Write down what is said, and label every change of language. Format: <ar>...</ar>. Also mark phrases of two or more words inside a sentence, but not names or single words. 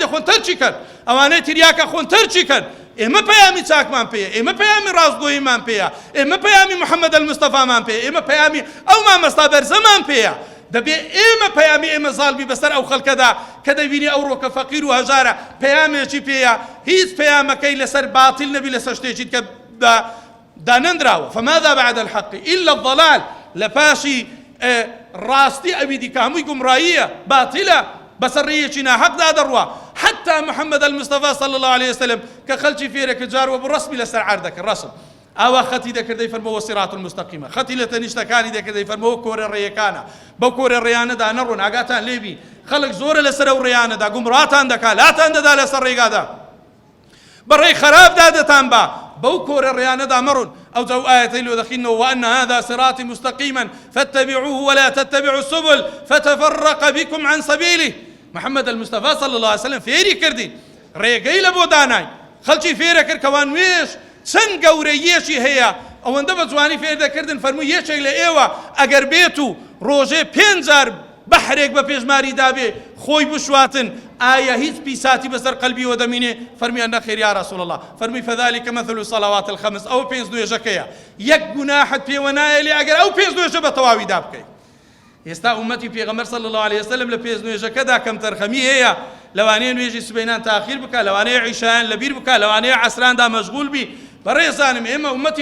<ckb>دەخۆن تەرچی کەن ئەوانەی تریاکە خۆن تەرچی کەن ئێمە پەیامی چاکمان پێیە ئێمە پەیامی ڕاستگۆییمان پێیە ئێمە پەیامی محەممەد المستەفامان پێیە ئێمە پەیامی ئەو مامەستا بەرزەمان پێیە دەبێ ئێمە پەیامی ئێمە زاڵبی بەسەر ئەو خەڵکەدا کە دەبینی ئەو ڕۆکە فەقیر و هەژارە پەیامێکی پێیە هیچ پەیامەکەی لەسەر باتیل نەبی لەسەر شتێکیت کە دانەندراوە</ckb> <ar>فماذا بعد الحق إلا الضلال</ar> <ckb>لەپاشی ڕاستی ئەوی دیکە هەمووی گومڕاییە باتیلە بەسەر ڕێیەکی ناحەقدا دەڕوا حتى محمد المصطفى</ckb> <ar>صلى الله عليه وسلم</ar> <ckb>کە خەڵکی فێرەکە جار وە بڕەسمی لەسەر عەردەکە ڕەسم ئاوا خەتی دەکردەی فەرمەوە سیرات المستەقیمە خەتی لە تەنیشتەکانی دەکردەی فەرمەوە کۆرە ڕێیەکانە بەو کۆرە ڕێیانەدا نەڕۆن ئاگاتان لێبی خەڵک زۆرە لەسەر ئەو ڕێیانەدا گومڕاتان دەکا لاتان دەدا لەسەر ڕێگادا بەڕێی خراپدا دەتان با بەو کۆرە ڕێیانەدا مەڕۆن ئەو جاو ئاەتەی لۆ دەخینەوە</ckb> <ar>وأن هذا صراطي مستقيما فاتبعوه ولا تتبعوا السبل فتفرق بكم عن سبيله</ar> <ckb>محمد المصطفى</ckb> <ar>صلى الله عليه وسلم</ar> <ckb>فێری کردی ڕێگەی لە بۆ دانای خەڵکی فێرە کرد کەوان وێش چەند گەورەیەکی هەیە ئەوەندە بە جوانی فێر دەکردن فەرمووی یەکێک لە ئێوە ئەگەر بێت و ڕۆژێ 5 جار بەحرێک بە پێشماری دابێ خۆی بشواتن ئایا هیچ پیساتی بەسەر قەلبیەوە دەمینێ فەرمی ئەنە خێر</ckb> <ar>یا رەسوڵ الله</ar> <ckb>فەرمی</ckb> <ar>فەذلك مثل الصلوات الخمس</ar> <ckb>ئەو 5 نوێژەکەیە یەک گوناحت پێوە نایە لێ ئەگەر ئەو 5 نوێژە بە تەواویدا بکەیت ئێستا ئومەتی پێغەمبەر</ckb> <ar>صلی الله عليه وسلم</ar> <ckb>لە 5 نوێژەکەدا کەم تەرخەمی هەیە لەوانەیە نوێژی سبەینان تاخیر بکە لەوانەیە عیشایان لەبیر بکە لەوانەیە عەسراندا مەشغول بی بەڕێزانم ئێمە ئومەتی</ckb>